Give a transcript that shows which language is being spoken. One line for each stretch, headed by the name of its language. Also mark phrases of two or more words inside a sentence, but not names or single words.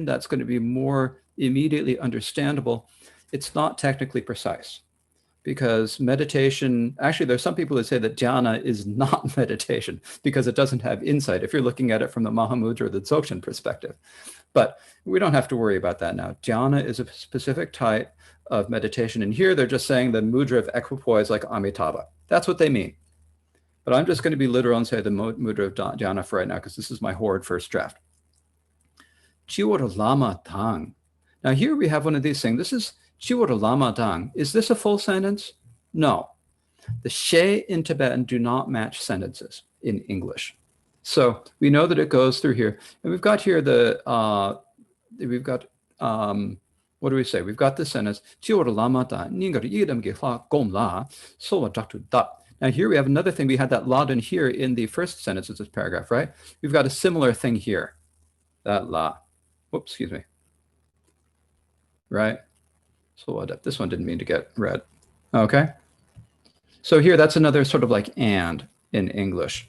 English: That's going to be more immediately understandable. It's not technically precise because meditation, actually, there's some people that say that dhyana is not meditation because it doesn't have insight if you're looking at it from the Mahamudra or the Dzogchen perspective. But we don't have to worry about that now. Dhyana is a specific type of meditation. And here they're just saying the mudra of equipoise like Amitabha. That's what they mean. But I'm just going to be literal and say the mudra of dhyana for right now because this is my horrid first draft.
Tibetan: Chiwara lama tang.
English: Now here we have one of these things. This is
Tibetan: Chiwara lama tang.
English: Is this a full sentence? No. The she in Tibetan do not match sentences in English. So we know that it goes through here. And we've got here what do we say? We've got this sentence,
Tibetan: Chiwara lama tang, ningar yidam ge hla gom la, sowa daktu da.
English: Now here we have another thing. We had that la in here in the first sentence of this paragraph, right? We've got a similar thing here, that la. Whoops, excuse me. Right? So what? This one didn't mean to get read. Okay. So here, that's another sort of like and in English.